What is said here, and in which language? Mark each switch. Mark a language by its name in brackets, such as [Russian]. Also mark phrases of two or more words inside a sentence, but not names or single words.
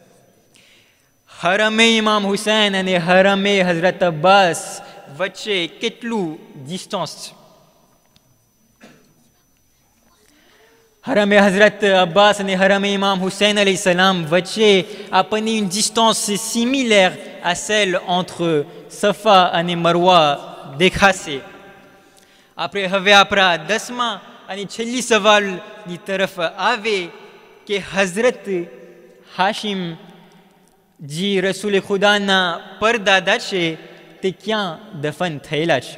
[Gujarati] હરમે ઇમામ હુસૈન અને હરમે હઝરત અબ્બાસ વચ્ચે કેટલું ડિસ્ટન્સ? હરમે હઝરત અબ્બાસ અને હરમે ઇમામ હુસૈન alayhi વચ્ચે આપણને [French] une distance similaire à celle entre Safa [Gujarati] અને મરવા દેખાશે. આપણે હવે આપણા 10મા અને છેલ્લી સવાલની તરફ આવે કે હઝરત હાશિમ જી રસૂલ ખુદાના પરદાદા છે તે ક્યાં દફન થયેલા છે?